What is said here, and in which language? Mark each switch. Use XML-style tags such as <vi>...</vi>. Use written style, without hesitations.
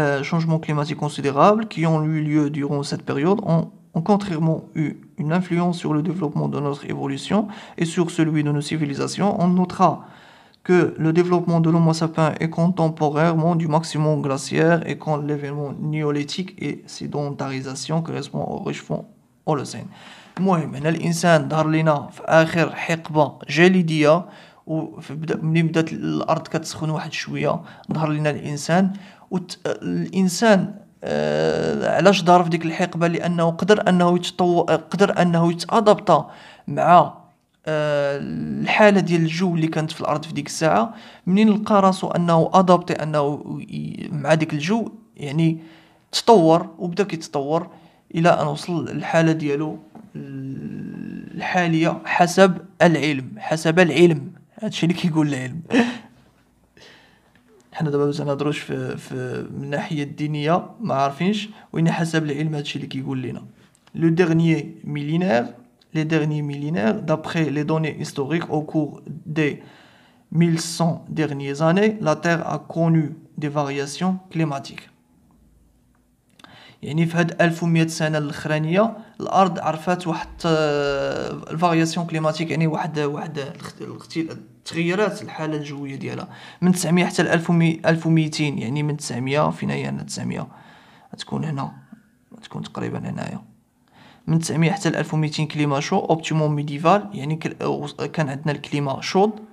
<fr>Changements climatiques considérables qui ont eu lieu durant cette période ont contrairement eu une influence sur le développement de notre évolution et sur celui de nos civilisations. On notera que le développement de l'Homo sapiens est contemporairement du maximum glaciaire et quand l'événement néolithique et sédentarisation correspond au réchauffement Holocène.</fr> <ar>المهم هنا الانسان ظهر لنا في اخر حقبه جليديه، ملي بدات الارض كتسخن واحد شويه ظهر لنا الانسان. الانسان علاش ظهر في ديك الحقبه؟ لانه قدر انه يتطور، قدر انه يتادابتا مع الحاله ديال الجو اللي كانت في الارض في ديك الساعه. منين لقى راسو انه ادابتي انه مع ديك الجو، يعني تطور وبدا كيتطور الى ان وصل للحاله ديالو الحاليه حسب العلم. حسب العلم، هادشي اللي كيقول العلم. حنا دابا باش نهضروش في من الناحيه الدينيه ما عارفينش، وين حسب العلم هادشي اللي كيقول لنا.</ar> <fr>لو ديرنيير ميلينير les derniers millénaires, d'après les données historiques au cours des 1100 dernières années, la Terre a connu des variations climatiques.</fr> <ar>يعني في هاد 1100 سنة الأخرانية الأرض عرفت واحد الفارياسيون كليماتيك، يعني واحد تغيرات الحالة الجوية ديالها من 900 حتى ل 1200. يعني من 900 فين هي هنا 900 غتكون هنا، غتكون تقريبا هنايا من 900 حتى ل 1200 كليما شو اوبتيموم ميديفال، يعني كان عندنا الكليما شود.</ar>